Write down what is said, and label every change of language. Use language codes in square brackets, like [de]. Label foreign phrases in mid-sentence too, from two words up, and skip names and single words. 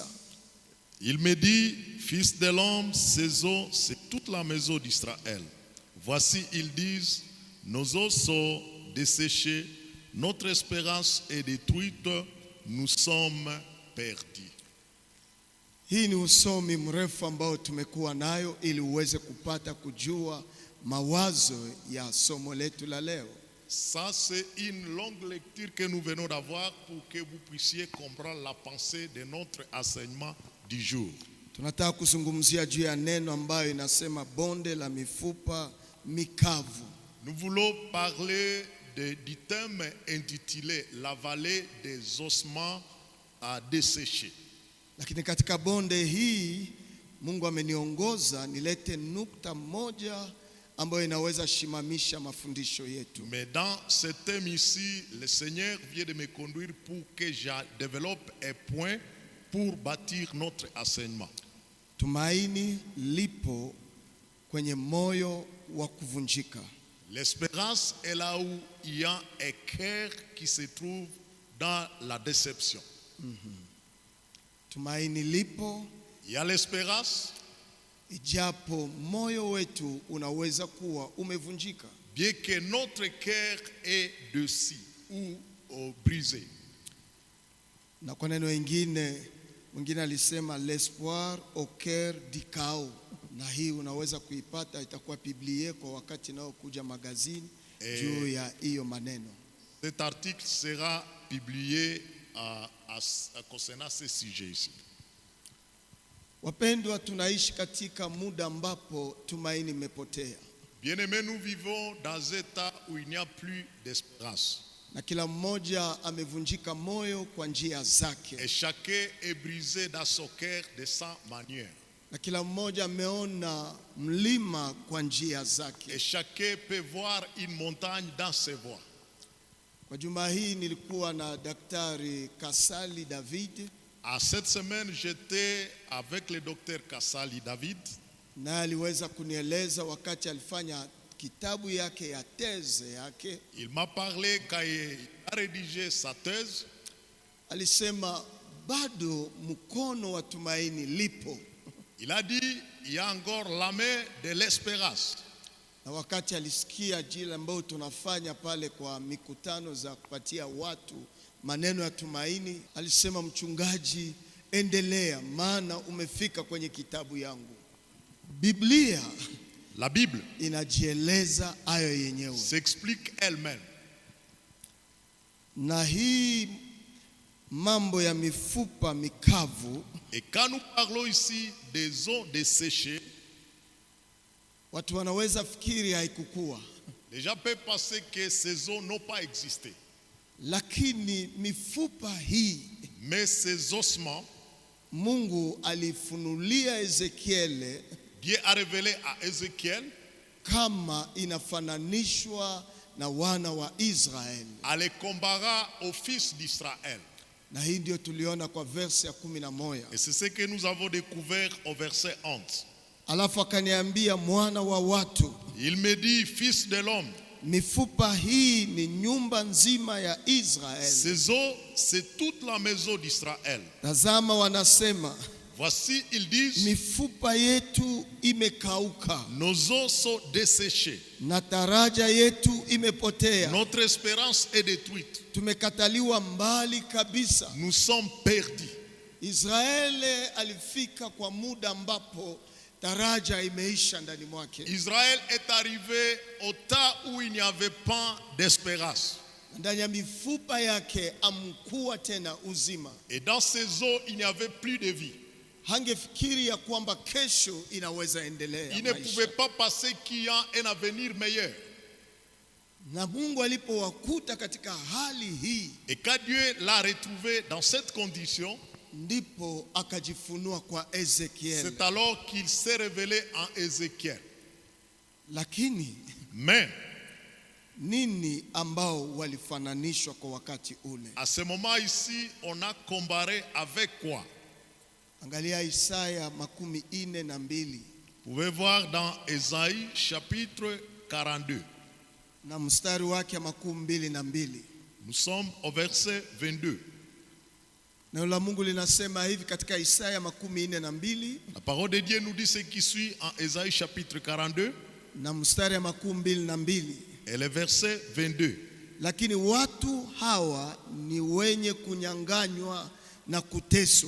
[fr] Il me dit, fils de l'homme, ces os, c'est toute la maison d'Israël. Voici, ils disent, nos os sont desséchés, notre espérance est détruite, nous sommes perdus. [sw] Hii ni usomi mrefu ambao tumekuwa nayo ili uweze kupata kujua mawazo ya somo letu la leo. [fr] Ça, c'est une longue lecture que nous venons d'avoir pour que vous puissiez comprendre la pensée de notre enseignement du jour. [sw] Tunataka kuzungumzia juu ya neno ambayo inasema bonde la mifupa mikavu. [fr] Nous voulons parler du thème intitulé La vallée des ossements à dessécher. [sw] Lakini katika bonde hii Mungu ameniongoza nilete nukta moja ambayo inaweza shimamisha mafundisho yetu. [fr] Mais dans ce thème ici, le Seigneur vient de me conduire pour que je développe un point pour bâtir notre enseignement. [sw] Tumaini lipo kwenye moyo wa kuvunjika. [fr] L'espérance est là où il y a un cœur qui se trouve dans la déception. [sw] Tumaini lipo, [fr] Il y a l'espérance, [sw] ijapo moyo wetu unaweza kuwa umevunjika. [fr] bien que notre cœur est dessus ou brisé. [sw] Na kwa neno mwingine alisema [fr] l'espoir au cœur du chaos. [sw] Na hii unaweza kuipata, itakuwa Biblia kwa wakati nao kuja magazini juu ya hiyo maneno. [fr] Cet article sera publié concernant ce sujet ici. [sw] Wapendwa, tunaishi katika muda ambapo tumaini imepotea. [fr] Bien-aimés, nous vivons dans un état où il n'y a plus d'espérance. [sw] Na kila mmoja amevunjika moyo kwa njia zake. [fr] Et chacun est brisé dans son cœur de sa manière. [sw] Na kila mmoja ameona mlima kwa njia zake. [fr] Et chacun peut voir une montagne dans ses voies. [sw] Kwa juma hii nilikuwa na Daktari Kasali David. [fr] À cette semaine, j'étais avec le docteur Kasali David. [sw] Na aliweza kunieleza wakati alifanya kitabu yake ya thèse yake. [fr] Il m'a parlé quand il a rédigé sa thèse. [sw] Alisema bado mkono wa tumaini lipo. [fr] Il a dit, il y a encore la main de l'espérance. [sw] Na wakati alisikia jile ambao tunafanya pale kwa mikutano za kupatia watu maneno ya tumaini, alisema mchungaji, endelea maana umefika kwenye kitabu yangu. Biblia, [fr] la Bible, [sw] inajieleza hayo yenyewe. [fr] s'explique elle-même. [sw] Na hii mambo ya mifupa mikavu, [fr] et quand nous parlons ici des os desséchés, [sw] watu wanaweza fikiri haikukua. [fr] les gens peuvent penser que ces os n'ont pas existé. [sw] Lakini mifupa hii, [fr] mais ces ossements, [sw] Mungu alifunulia Ezekiel, [fr] Dieu a révélé à Ézéchiel [sw] kama inafananishwa na wana wa Israeli. [fr] à les comparer aux fils d'Israël. [sw] Na hii ndio tuliona kwa verse ya 11. [fr] Et c'est ce que nous avons découvert au verset 11. [sw] Alafu akaniambia, mwana wa watu, [fr] Il me dit, fils de l'homme, [sw] mifupa hii ni nyumba nzima ya Israeli. [fr] ces os, c'est toute la maison d'Israël. [sw] Tazama, wanasema [fr] Voici, ils disent, [sw] mifupa yetu imekauka [fr] nos os sont desséchés, [sw] na taraja yetu imepotea. [fr] notre espérance est détruite, [sw] Tumekataliwa mbali kabisa. [fr] nous sommes perdus. [sw] Israeli alifika kwa muda ambapo taraja imeisha ndani mwake. [fr] Israël est arrivé au temps où il n'y avait pas d'espérance. [sw] Ndani ya mifupa yake amkuwa tena uzima. [fr] Et dans ces os, il n'y avait plus de vie. [sw] Hangefikiri ya kwamba kesho inaweza endelea. [fr] Il ne pouvait pas penser qu'il y a un avenir meilleur. [sw] Na Mungu alipowakuta katika hali hii, [fr] Et quand Dieu l'a retrouvé dans cette condition, [sw] ndipo akajifunua kwa Ezekiel. [fr] c'est alors qu'il s'est révélé en Ézéchiel. [sw] Lakini [fr] Mais [sw] nini ambao walifananishwa kwa wakati ule? [fr] à ce moment ici, on a comparé avec quoi? [sw] Angalia Isaya 42. [fr] Vous pouvez voir dans Ésaïe chapitre 42. [sw] na mstari wake 22. [fr] Nous sommes au verset 22. [sw] Neno la Mungu linasema hivi katika Isaya 42 [fr] La parole de Dieu nous dit ce qui suit en Ésaïe chapitre 42 [sw] na mstari wa 22. [fr] et le verset 22. [sw] Lakini watu hawa ni wenye kunyanganywa na kuteswa.